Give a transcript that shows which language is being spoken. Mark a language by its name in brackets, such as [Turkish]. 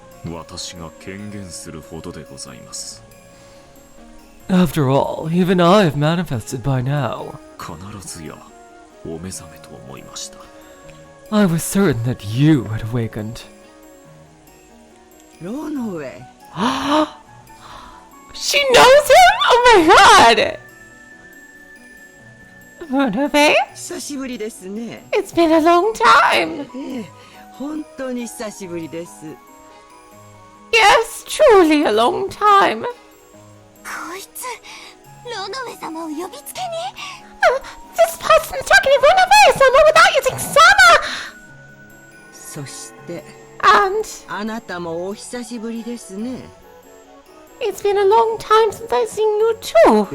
[Japanese] 私が権限するほどでございます。 [English] After all, even I have manifested by now. [Japanese] 必ずやお目覚めと思いました。 [English] I was certain that you had awakened. [Japanese] ローノウェイ。 [English] She knows him? Oh my god! Runobe? [Japanese] 久しぶりですね。 [English] It's been a long time. [Japanese] ええ、本当に久しぶりです。 [English] Yes, truly a long time. [Japanese] こいつ、ロノウェ様を呼びつけに。 [English] This person's talking to Runobe-sama without using sama! [Japanese] そして、 [English] And [Japanese] あなたもお久しぶりですね。 [English] it's been a long time since I've seen you too,